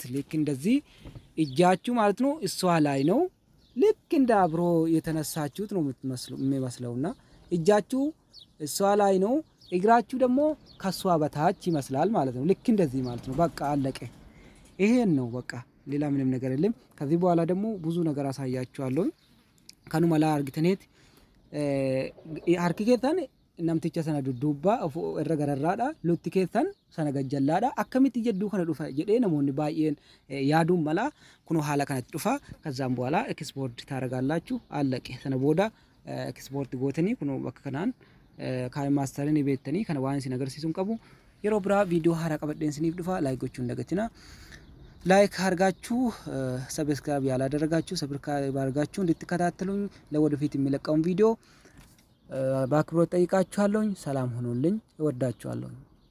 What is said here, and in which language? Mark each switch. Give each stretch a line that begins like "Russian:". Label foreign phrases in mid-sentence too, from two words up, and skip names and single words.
Amharic: ልክ እንደዚህ እጃችሁ ማለት ነው እሷ ላይ ነው ልክ እንደ አብሮ የተነሳችሁት ነው የሚመስለውና እጃችሁ እሷ ላይ ነው እግራችሁ ደግሞ ከሷ በታች ይመስላል ማለት ነው። ልክ እንደዚህ ማለት ነው። በቃ አለቀ። ይሄን ነው በቃ ሌላ ምንም ነገር የለም። ከዚህ በኋላ ደግሞ ብዙ ነገር አሳያችኋለሁ። ከኑ መላ አርግተኔት
Oromo: harki keessan namticha sana dudduubbaa irra gararraadha lutti keessan sana gajjallaadha akkamitti jedduu kana dhufa jedhee namoonni baay'een yaaduun mala kunoo haala kanatti dhufa
Amharic: ከዛም በኋላ ኤክስፖርት ታረጋላችሁ አለቀ
Oromo: sana booda ኤክስፖርት gootanii kunoo bakka kanaan kaay maastariin beektanii kana waan isin agarsiisuun qabu yeroo biraa viidiyoo haaraa qabadheen isiniif dhufa laayik gochuun dagatina
Amharic: ላይክ አርጋችሁ ሰብስክራይብ ያላደረጋችሁ ሰብስክራይብ አርጋችሁ እንድትከታተሉኝ ለወደፊት የሚለቀውን ቪዲዮ በአክብሮት ጠይቃችኋለሁ። ሰላም ሁኑልኝ። እወዳችኋለሁ።